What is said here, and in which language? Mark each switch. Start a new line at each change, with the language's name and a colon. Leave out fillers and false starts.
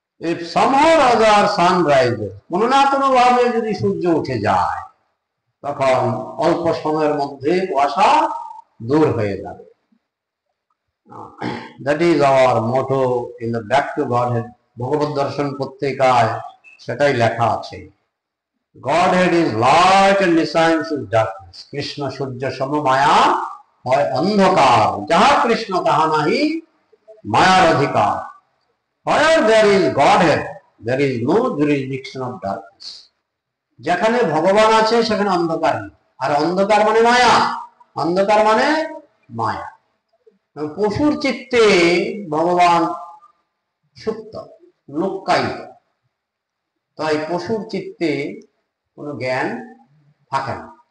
English: If somehow or other sun rises,
Bangla: কোনো না কোনো ভাবে যদি সূর্য উঠে যায়, তখন অল্প সময়ের মধ্যে কুয়াশা দূর হয়ে যাবে।
English: That is our motto in the Back to Godhead
Bangla: ভগবত দর্শন পত্রিকায় সেটাই লেখা আছে।
English: Godhead is light and descends is darkness.
Bangla: Krishna সূর্য সম, মায়া হয় অন্ধকার। যাহা কৃষ্ণ তাহা নাহি মায়ার অধিকার।
English: Where there is Godhead, there is no jurisdiction of darkness.
Bangla: যেখানে ভগবান আছে সেখানে অন্ধকার নেই। আর অন্ধকার মানে মায়া, অন্ধকার মানে মায়া। পশুর চিত্তে ভগবান সুপ্ত, লুক্কায়িত। তাই পশুর চিত্তে কোনো জ্ঞান থাকে না।